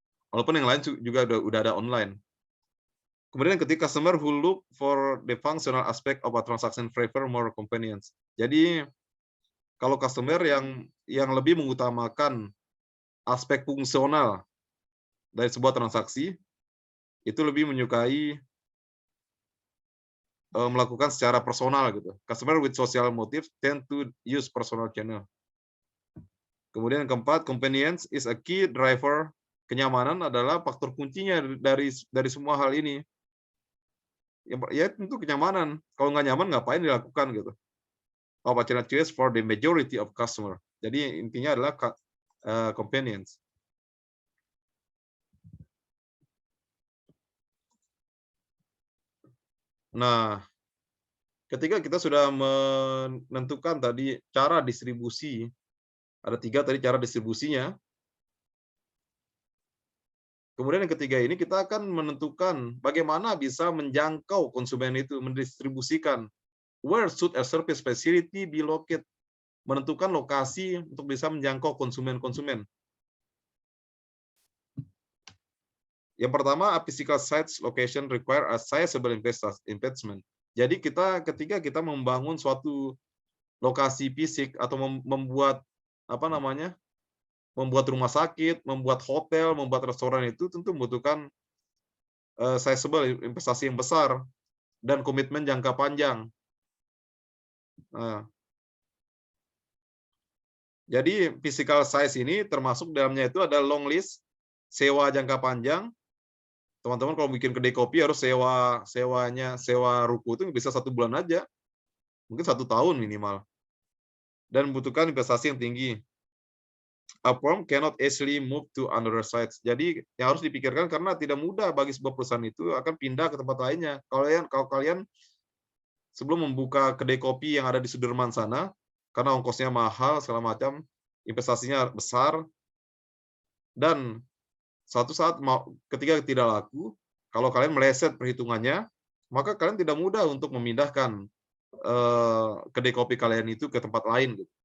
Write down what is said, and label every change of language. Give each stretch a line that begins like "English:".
Indonesian: Walaupun yang lain juga udah ada online. Kemudian ketika
English: customer who look for the functional aspect of a transaction prefer more convenience.
Indonesian: Jadi kalau customer yang lebih mengutamakan aspek fungsional dari sebuah transaksi, itu lebih menyukai melakukan secara personal gitu.
English: Customer with social motive tend to use personal channel.
Indonesian: Kemudian yang keempat,
English: convenience is a key driver.
Indonesian: Kenyamanan adalah faktor kuncinya dari semua hal ini. Ya tentu kenyamanan. Kalau nggak nyaman ngapain dilakukan gitu.
English: Opportunities for the majority of customer.
Indonesian: Jadi intinya adalah convenience. Nah, ketika kita sudah menentukan tadi cara distribusi, ada 3 tadi cara distribusinya. Kemudian yang ketiga ini kita akan menentukan bagaimana bisa menjangkau konsumen itu, mendistribusikan.
English: Where should a service facility be located?
Indonesian: Menentukan lokasi untuk bisa menjangkau konsumen-konsumen. Yang pertama,
English: a physical site location require a sizable investment.
Indonesian: Jadi ketika kita membangun suatu lokasi fisik atau membuat apa namanya? Membuat rumah sakit, membuat hotel, membuat restoran itu tentu membutuhkan sizable investasi yang besar dan komitmen jangka panjang. Nah, jadi physical size ini termasuk dalamnya itu ada long list, sewa jangka panjang. Teman-teman kalau bikin kedai kopi harus sewa ruko itu bisa 1 bulan aja, mungkin 1 tahun minimal. Dan membutuhkan investasi yang tinggi.
English: A firm cannot easily move to another sites.
Indonesian: Jadi yang harus dipikirkan karena tidak mudah bagi sebuah perusahaan itu akan pindah ke tempat lainnya. Kalau kalian sebelum membuka kedai kopi yang ada di Sudirman sana, karena ongkosnya mahal segala macam, investasinya besar, dan suatu saat ketika tidak laku, kalau kalian meleset perhitungannya, maka kalian tidak mudah untuk memindahkan kedai kopi kalian itu ke tempat lain.